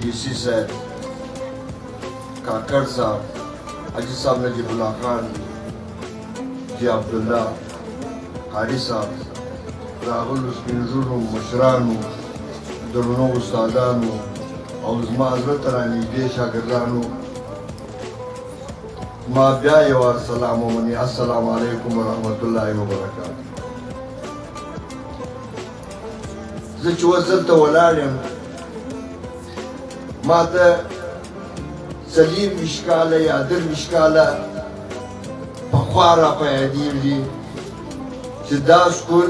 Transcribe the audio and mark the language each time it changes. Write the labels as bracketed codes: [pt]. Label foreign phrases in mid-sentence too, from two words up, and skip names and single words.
[ps] ڈی سی صاحب کاکڑ صاحب حاجی صاحب نجیب اللہ خان جی عبداللہ قاری صاحب راغلو سپینږیرو مشرانو درنو استادانو او زما زړه ته رانږدې شاګردانو ما بیا یو وار سلام ومني [ar] السلام علیکم ورحمت الله وبرکاتہ [ps] زه چې اوس دلته ولاړ یم ما ته څلېرویشت کاله یا درویشت کاله پخوا راپه یادېږي چې دا سکول